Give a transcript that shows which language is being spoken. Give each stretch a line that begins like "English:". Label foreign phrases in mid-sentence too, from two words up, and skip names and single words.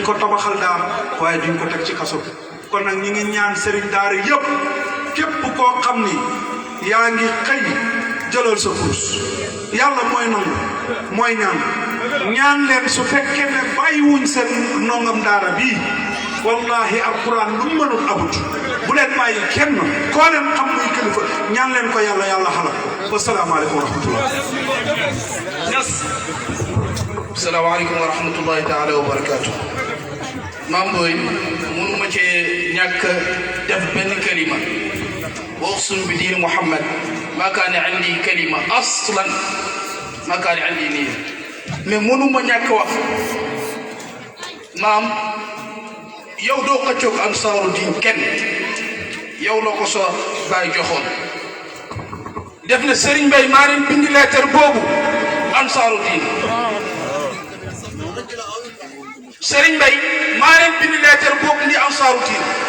Wolof: ko tabaxal daara waaye di nga ko teg ci kaso bi kon nag ñi ngi ñaan Serigne Daara yëpp képp koo xam ni yaa ngi xëy jëlal sa kurus yàlla mooy nangu mooy ñaan leen su fekkee ne bàyyiwuñ seen nongam daara bii wallahi Alxuraan lu mënul abut bu leen bàyyi kenn koo leen xam muy kilifa ñaan leen ko yàlla xalak ko
Arabic: والسلام عليكم ورحمة الله السلام عليكم ورحمة الله تعالى وبركاته
Wolof: maam booy mënuma cee ñàkk def benn kalima
Arabic: وأقسم بدين محمد ما كان عندي كلمة أصلا ما كان عندي نية mais
Wolof: mënuma ñàkk wax maam yow doo ko jóg
Arabic: أنصار الدين
Wolof: kenn yow loo ko soo bàyyi joxoon def na Serigne Mbaye maa leen bind lettre boobu
Arabic: أنصار الدين
Wolof: Serigne Mbaye maa leen bind lettre boobu ndi
Arabic: أنصار الدين